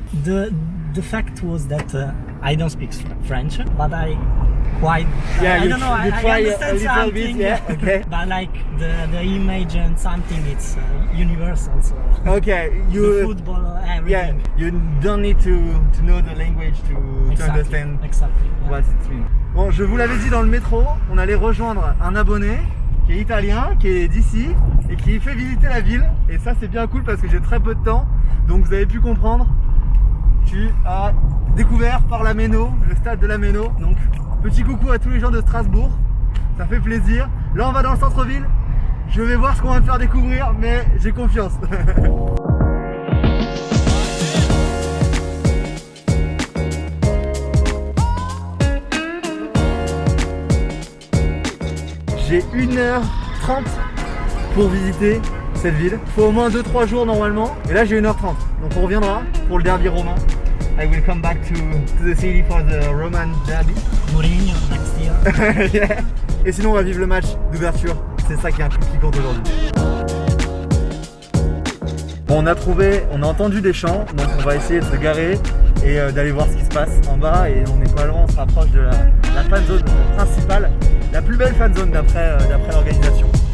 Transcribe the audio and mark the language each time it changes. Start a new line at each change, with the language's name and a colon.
English: The fact was that I don't speak French, but I quite I don't know. I understand something. Bit, yeah. Okay. But like the image and something, it's universal. So Okay, the football, everything. Yeah, you don't need to know the language to understand Exactly. Yeah. what it means.
French: Bon, je vous l'avais dit dans le métro, on allait rejoindre un abonné qui est italien, qui est d'ici et qui fait visiter la ville. Et ça c'est bien cool parce que j'ai très peu de temps, donc vous avez pu comprendre. Tu as découvert par Lameno, le stade de Lameno. Donc petit coucou à tous les gens de Strasbourg, ça fait plaisir. Là on va dans le centre-ville, je vais voir ce qu'on va me faire découvrir, mais j'ai confiance. J'ai 1h30 pour visiter cette ville. Il faut au moins 2-3 jours normalement. Et là j'ai 1h30. Donc on reviendra pour le derby romain.
English: I will come back to the city for the Roman derby. Mourinho next year. Yeah.
French: Et sinon on va vivre le match d'ouverture. C'est ça qui est un truc qui compte aujourd'hui. Bon, on a entendu des chants, donc on va essayer de se garer et d'aller voir ce qui se passe en bas. Et on n'est pas loin, on se rapproche de la fan zone principale, la plus belle fan zone d'après l'organisation.